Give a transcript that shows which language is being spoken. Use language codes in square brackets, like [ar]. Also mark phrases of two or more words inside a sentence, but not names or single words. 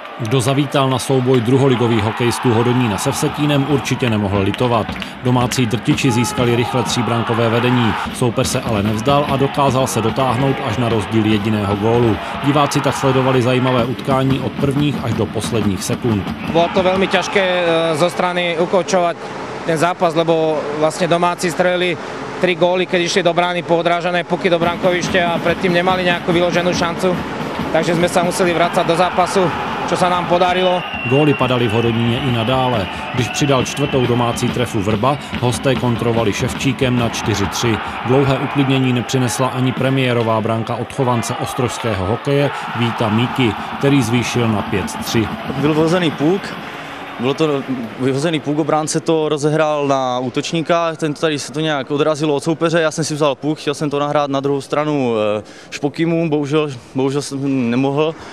[cs] Kdo zavítal na souboj druholigových hokejistů Hodonína se Vsetínem, určitě nemohl litovat. Domácí drtiči získali rychle tříbrankové vedení, soupeř se ale nevzdal a dokázal se dotáhnout až na rozdíl jediného gólu. Diváci tak sledovali zajímavé utkání od prvních až do posledních sekund. [sk] Bylo to veľmi ťažké zo strany ukoučovať ten zápas, lebo vlastne domáci strelili 3 góly, keď išli do brány po odrážané puky do brankovište a predtým nemali nejakú vyloženú šancu. Takže sme sa museli vrácať do zápasu, čo sa nám podarilo. [cs] Góly padaly v Hodoníně i nadále. Když přidal čtvrtou domácí trefu Vrba, hosté kontrovali Ševčíkem na 4-3. Dlouhé uklidnění nepřinesla ani premiérová branka odchovance ostrožského hokeje Víta Míky, který zvýšil na 5-3. Byl vyhozený puk. Bylo to vyhozený puk, obránce to rozehrál na útočníka, ten tady se to nějak odrazilo od soupeře, já jsem si vzal puk, chtěl jsem to nahrát na druhou stranu Špokymu, bohužel jsem nemohl.